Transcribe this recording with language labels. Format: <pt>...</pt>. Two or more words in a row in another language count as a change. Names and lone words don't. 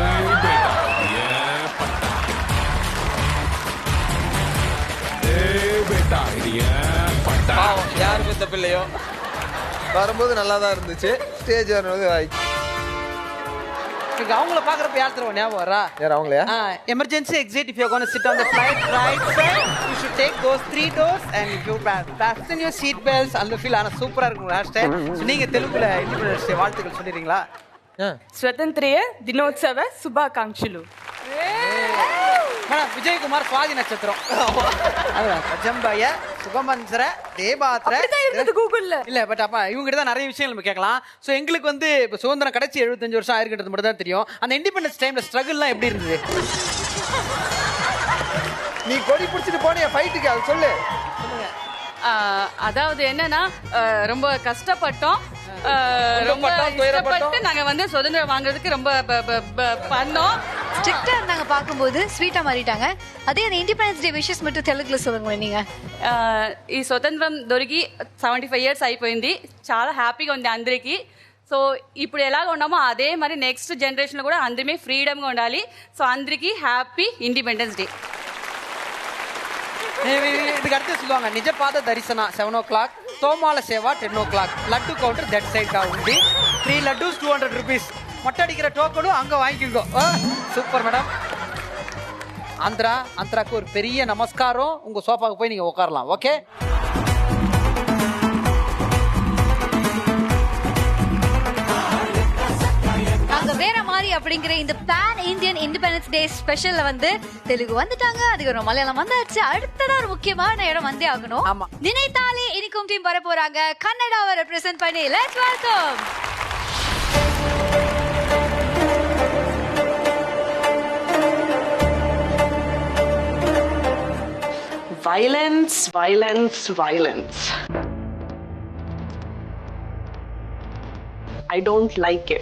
<ta>பாவம், யார் பெத்த பிள்ளையோ. வரும்போது நல்லா தான் இருந்துச்சு. ஸ்டேஜ் வரும்போது எனக்கு அவங்கள பாக்குறப்ப யார் தருவா ஞாபகம் வரா? யார் அவங்களையா?</ta> <en>Emergency exit, if you're going to sit on the flight right side, you should take those 3 doors and if you fasten your seat belts.</en> <ta>அந்த ஃபீல் ஆனா சூப்பரா இருக்கும் ஹேர் ஸ்டைல். நீங்க தெலுங்குல</ta> <en>independence day</en> <ta>வாழ்த்துக்கள் சொல்லிடுறீங்களா?</ta> <te>స్వతంత్రయ దినోత్సవ శుభాకాంక్షలు.</te> <ta>மேடம் விஜயகுமார் சுவாதி நட்சத்திரம். அதான் ஜம்பய சுகமந்திர தேபாத்திர கூகுள்ல இல்ல பட் அப்ப இவங்க கிட்ட தான் நிறைய விஷயங்கள் நம்ம கேட்கலாம். சோ எங்களுக்கு வந்து இப்ப சுதந்திரம் கிடைச்சி 75 வருஷம் ஆயிருக்கிறது மட்டும் தான் தெரியும். அந்த</ta> <en>independence time</en> <ta>ஸ்ட்ரகிள்லாம் எப்படி இருந்தது? நீ கொடி பிடிச்சிட்டு போனியா ஃபைட்டுக்கு, அது சொல்லு. அதாவது என்னன்னா ரொம்ப கஷ்டப்பட்டோம், ரொம்ப இஷ்டப்பட்டு நாங்க வந்து சுதந்திரம் வாங்குறதுக்கு ரொம்ப பண்ணோம். ஸ்ட்ரிக்டா இருந்தாங்க பாக்கும்போது, ஸ்வீட்டா மாறிட்டாங்க. அதே அந்த</ta> <en>independence day wishes</en> <ta>மட்டும் తెలుగులో சொல்லுங்க நீங்க.</ta> <te>ఈ స్వతంత్రం దొరికి 75 ఇయర్స్ అయిపోయింది. చాలా హ్యాపీగా ఉంది అందరికి. సో ఇప్పుడు ఎలాగ ఉన్నామో అదే మరి</te> <en>next generation</en> <te>లో కూడా అందరిమే ఫ్రీడమ్ గా ఉండాలి. సో అందరికి</te> <en>happy independence day.</en> <ta>இதுக்கு அடுத்து சொல்லுவாங்க நிஜபாத தரிசனா 7 o'clock, தோமால சேவா 10 o'clock,</ta> <en>laddu counter that side</en> <ta>உண்டி 3 லட்டுஸ் 200 rupees. மொட்டை அடிக்கிற டோக்கனும் அங்க வாங்கிக்கோ. சூப்பர் மேடம். ஆந்திராக்கு ஒரு பெரிய நமஸ்காரம். உங்க சோஃபாக்கு போய் நீங்க உட்காரலாம். ஓகே, நாங்க வேற மாதிரி அப்படிங்கிற இந்த</ta> <en>pan Indian independence day special</en> <ta>வந்து தெலுங்கு வந்துட்டாங்க, அதுக்கு மலையாளம் வந்தாச்சு. அடுத்ததான் ஒரு முக்கியமான இடம் வந்தே ஆகணும். ஆமா. நினைத்தாலே இனிக்கும் டீம் வர போறாங்க. கன்னடாவை ரெப்ரசென்ட் பண்ணி</ta> <en>let's welcome. violence, violence, violence. I don't like it.</en>